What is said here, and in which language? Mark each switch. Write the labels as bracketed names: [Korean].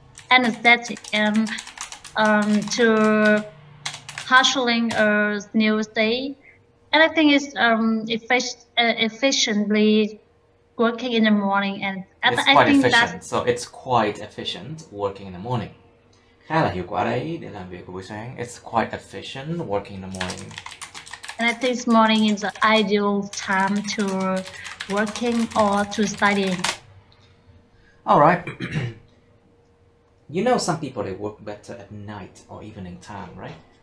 [English] energetic, and to hustling a new day. And I think it's efficiently working in the morning, and It's I quite think that's efficient. So it's quite efficient working in the morning. [Vietnamese] Khá là hiệu quả đấy để làm việc buổi sáng. [English] It's quite efficient working in the morning. and I think morning is the ideal time to working or to studying. All right. You know, some people they work better at night or evening time, right?